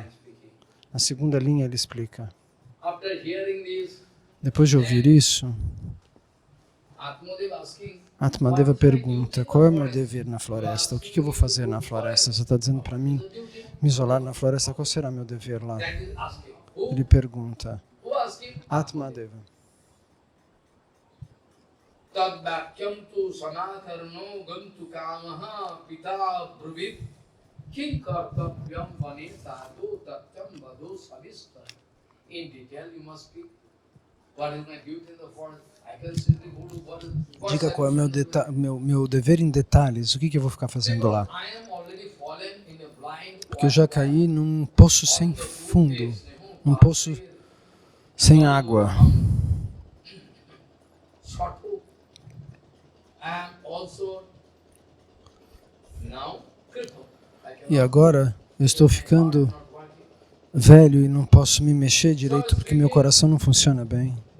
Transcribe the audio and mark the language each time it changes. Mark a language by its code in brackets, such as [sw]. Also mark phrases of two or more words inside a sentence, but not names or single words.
[pt] Na segunda linha ele explica. Depois de ouvir isso, Atmadeva pergunta, qual é o meu dever na floresta? O que eu vou fazer na floresta? Você está dizendo para mim me isolar na floresta, qual será meu dever lá? Ele pergunta, Atmadeva. [sa] Tadvakyam tu sanakarno gantu kamaha pita bruvit kim kartavyam vane sadhu tatyam vado savistar. [en] In detail you must speak. What is my duty in the forest? I can simply go to what is... [pt] Diga qual é o meu dever em detalhes, o que eu vou ficar fazendo lá? Porque eu já caí num poço sem fundo, num poço sem água. E agora eu estou ficando velho e não posso me mexer direito porque meu coração não funciona bem.